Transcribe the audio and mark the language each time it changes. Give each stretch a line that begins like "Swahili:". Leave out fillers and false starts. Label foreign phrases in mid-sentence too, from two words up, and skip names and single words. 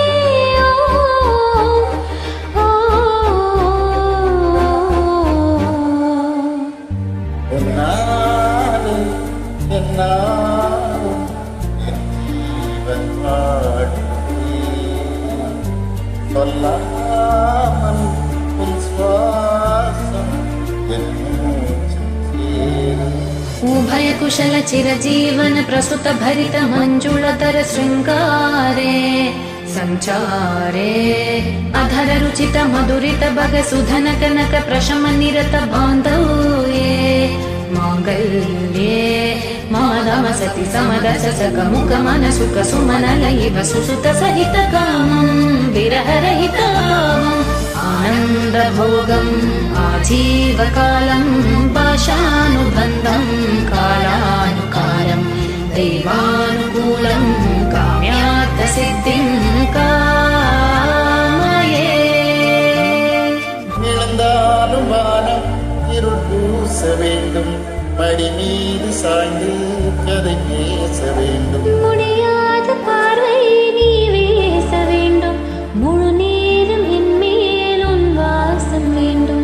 Tamil: உன்னாலும் என்னாலும் என் ஜீவன் வாழுதே. சொல்லாமல் உன் சுவாசம் என் மூச்சில் சேருதே.
Sanskrit: उभय कुशल चिरजीवन प्रसुत भरित मंजुलतर शृंगारे संचारे अधर रुचित मधुरित भग सुधन कनक प्रशम निरत बांधव्ये मांगल्ये माधव सति समदस सक मुख मन सुख सुमन लयिव सुसुत सहित कामं विरह रहितामम् आनंद भोगम आजीवकालं पाशानुबन्धं कालानुकालं दैवानुकूलं काम्यार्थ सिद्धिं कामये.
Tamil: விழுந்தாலும் வானம் இருள் பூச வேண்டும். மடி மீது சாய்ந்து கதை பேச வேண்டும். முடியாத பார்வை நீ வீச வேண்டும். முழு நேரம் என் மேல் உன் வாசம் வேண்டும்.